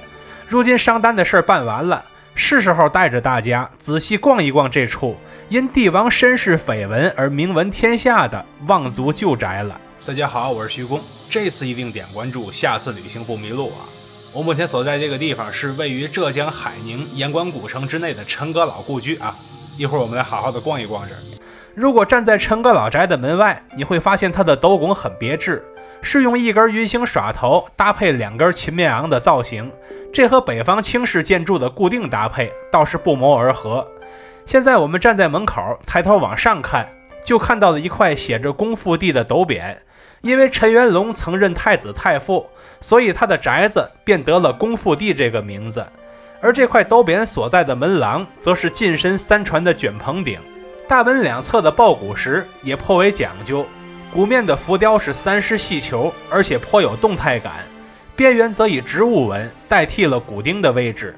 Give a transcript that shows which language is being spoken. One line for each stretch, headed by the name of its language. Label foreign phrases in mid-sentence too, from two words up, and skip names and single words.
Chinese: 如今商单的事辦完了，是時候帶着大家仔細逛一逛這處因帝王身世緋聞而名聞天下的望族舊宅了。大家好，我是徐工，這次一定點關注，下次旅行不迷路啊！我目前所在這個地方是位於浙江海寧鹽官古城之內的陳閣老故居啊，一會兒我們來好好的逛一逛這兒。如果站在陳閣老宅的門外，你會發現它的斗拱很別致，是用一根魚形耍頭搭配2根秦面昂的造型，這和北方清式建築的固定搭配倒是不謀而合。現在我們站在門口，抬頭往上看，就看到了一塊寫着恭父帝的斗匾。因為陳元龙曾任太子太傅，所以他的宅子便得了恭父帝這個名字。而這塊斗匾所在的門廊則是進深3傳的捲棚頂，大門兩側的抱鼓石也頗為講究，鼓面的浮雕是3絲細球，而且頗有動態感，邊緣則以植物紋代替了鼓釘的位置。